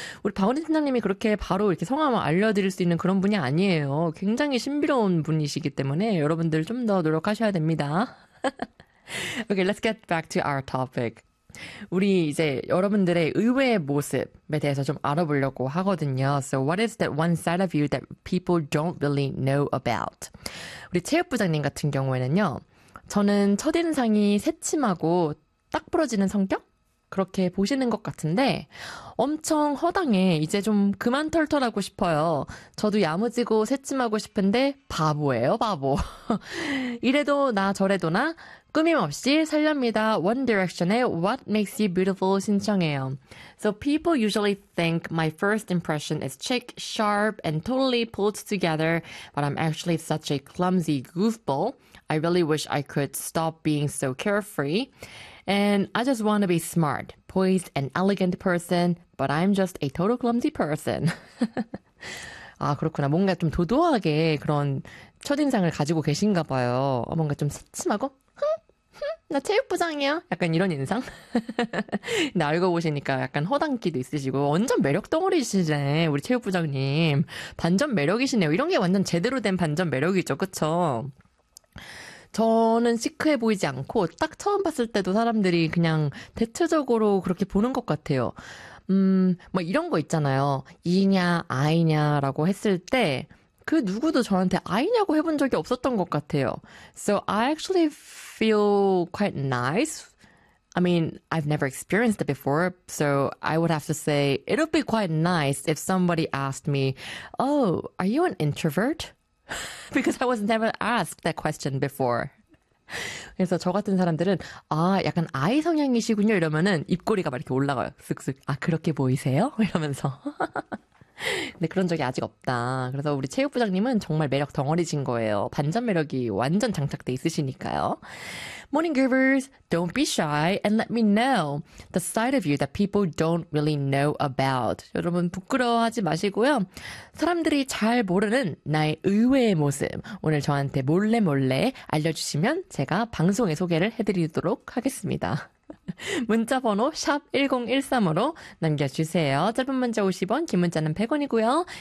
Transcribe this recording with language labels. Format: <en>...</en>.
<ko>우리 박원희 팀장님이 그렇게 바로 이렇게 성함을 알려드릴 수 있는 그런 분이 아니에요. 굉장히 신비로운 분이시기 때문에 여러분들 좀더 노력하셔야 됩니다.</ko> <en>Okay, let's get back to our topic.</en> <ko>우리 이제 여러분들의 의외의 모습에 대해서 좀 알아보려고 하거든요.</ko> <en>So what is that one side of you that people don't really know about?</en> <ko>우리 체육 부장님 같은 경우에는요. 저는 첫인상이 새침하고 딱 부러지는 성격? 그렇게 보시는 것 같은데, 엄청 허당해. 이제 좀 그만 털털하고 싶어요. 저도 야무지고 새침하고 싶은데, 바보예요, 바보. 이래도 나 저래도 나, 끊임없이 살렵니다. One Direction의 What Makes You Beautiful 신청해요.</ko> <en>So people usually think my first impression is chic, sharp, and totally pulled together, but I'm actually such a clumsy goofball. I really wish I could stop being so carefree. And I just want to be smart, poised, and elegant person, but I'm just a total clumsy person.</en> <ko>아, 그렇구나. 뭔가 좀 도도하게 그런 첫인상을 가지고 계신가 봐요. 뭔가 좀 새침하고, 나 체육부장이야. 약간 이런 인상? 나 알고 보시니까 약간 허당기도 있으시고, 완전 매력 덩어리시네, 우리 체육부장님. 반전 매력이시네요. 이런 게 완전 제대로 된 반전 매력이죠, 그쵸? 저는 시크해 보이지 않고 딱 처음 봤을 때도 사람들이 그냥 대체적으로 그렇게 보는 것 같아요. 뭐 이런 거 있잖아요. 이냐, 아이냐라고 했을 때그 누구도 저한테 아이냐고 해본 적이 없었던 것 같아요.</ko> <en>So I actually feel quite nice. I mean, I've never experienced it before, so I would have to say it'll be quite nice if somebody asked me, "Oh, are you an introvert?" Because I was never asked that question before.</en> <ko>그래서 저 같은 사람들은, 아, 약간 아이 성향이시군요. 이러면은 입꼬리가 막 이렇게 올라가요. 슥슥. 아, 그렇게 보이세요? 이러면서. 근데 그런 적이 아직 없다. 그래서 우리 체육부장님은 정말 매력 덩어리신 거예요. 반전 매력이 완전 장착돼 있으시니까요.</ko> <en>Morning Groovers, don't be shy and let me know the side of you that people don't really know about.</en> <ko>여러분 부끄러워하지 마시고요. 사람들이 잘 모르는 나의 의외의 모습 오늘 저한테 몰래 몰래 알려주시면 제가 방송에 소개를 해드리도록 하겠습니다. 문자번호 샵 1013으로 남겨주세요. 짧은 문자 50원, 긴 문자는 100원이고요.</ko>